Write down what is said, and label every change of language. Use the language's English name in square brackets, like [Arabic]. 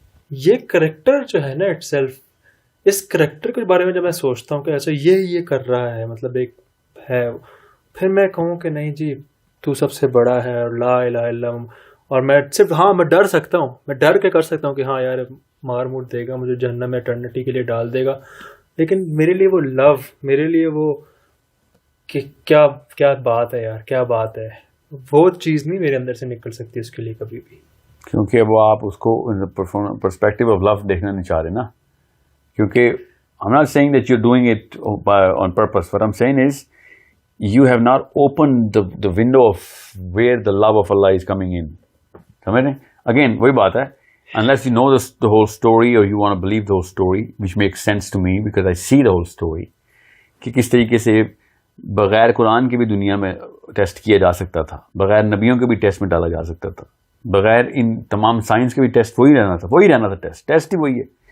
[Urdu] یہ کریکٹر جو ہے نا اٹ سیلف, اس کریکٹر کے بارے میں جب میں سوچتا ہوں کہ ایسا یہ کر رہا ہے, مطلب ایک ہے, پھر میں کہوں کہ نہیں جی تو سب سے بڑا ہے اور لا الہ الا اللہ, اور میں صرف ہاں میں ڈر سکتا ہوں, میں ڈر کے کر سکتا ہوں کہ ہاں یار مار مور دے گا مجھے, جہنم میں اٹرنیٹی کے لیے ڈال دے گا. لیکن میرے لیے وہ لو, میرے لیے وہ کہ کیا بات ہے یار, کیا بات ہے, وہ چیز نہیں میرے اندر سے نکل سکتی اس کے لیے کبھی بھی. کیونکہ وہ آپ اس کو پرسپیکٹو آف لو دیکھنا نہیں چاہ رہے نا. [English] کیونکہ I'm not saying that you're doing it on purpose. What I'm saying is you have not opened the window of where the love of Allah is coming in. [Urdu] سمجھ رہے ہیں؟ Again وہی بات ہے, [English] unless you know the whole story [Urdu] or you want to believe the whole story, which makes sense to me because I see the whole story, کہ کس طریقے سے بغیر قرآن کے بھی دنیا میں ٹیسٹ کیا جا سکتا تھا, بغیر نبیوں کے بھی ٹیسٹ میں ڈالا جا سکتا تھا, بغیر ان تمام سائنس کے بھی ٹیسٹ وہی رہنا تھا, ٹیسٹ ہی وہی ہے.